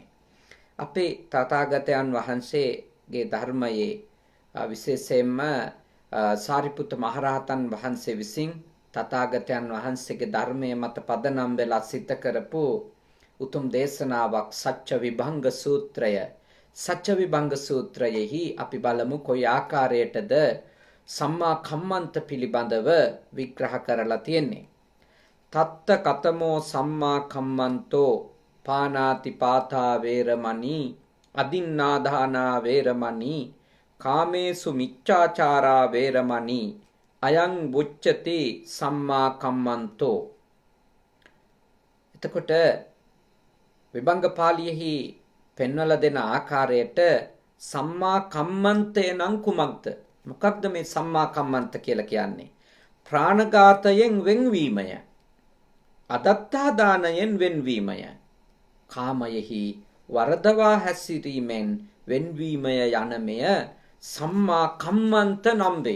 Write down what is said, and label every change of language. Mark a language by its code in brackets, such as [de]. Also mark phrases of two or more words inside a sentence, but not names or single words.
[si] අපේ තථාගතයන් වහන්සේගේ ධර්මයේ විශේෂයෙන්ම සාරිපුත්ත මහරහතන් වහන්සේ විසින් තථාගතයන් වහන්සේගේ ධර්මයේ මත පදනම් වෙලා සිද්ධ කරපු උතුම් දේශනාවක් සත්‍ය විභංග සූත්‍රය. සත්‍ය විභංග සූත්‍රයෙහි අපි බලමු කොයි ආකාරයටද [pi] සම්මා කම්මන්ත [si] පිළිබඳව විග්‍රහ කරලා තියෙන්නේ. [pi] තත්ත කතමෝ සම්මා කම්මන්තෝ පානාති පාතා වේරමණී අදින්නාදානා වේරමණී කාමේසු මිච්ඡාචාරා වේරමණී අයං වුච්චති සම්මා කම්මන්තෝ. [si] එතකොට විභංග පාළියෙහි පෙන්වලා දෙන ආකාරයට සම්මා කම්මන්තය නම් කුමක්ද? මොකක්ද මේ [pi] සම්මා කම්මන්ත [si] කියලා කියන්නේ? ප්‍රාණඝාතයෙන් වෙන්වීමය, අදත්තා දානයෙන් වෙන්වීමය, කාමයෙහි වරදවා හැසිරීමෙන් වෙන්වීමය යන මෙය [pi] සම්මා කම්මන්ත [si] නම් වේ.